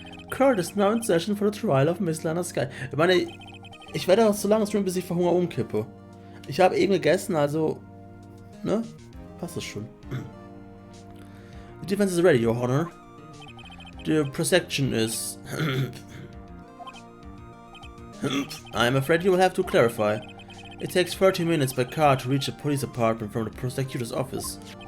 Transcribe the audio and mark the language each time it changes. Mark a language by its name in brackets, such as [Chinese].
[English] Court is now in session for the trial of Miss Lana Sky. [German] Ich meine, ich werde auch so lange streamen, bis ich vor Hunger umkippe. Ich habe eben gegessen, also... Ne? Passt das schon. [English] The defense is ready, Your Honor. The prosecution is... I'm afraid you will have to clarify. It takes 30 minutes by car to reach the police department from the prosecutor's office.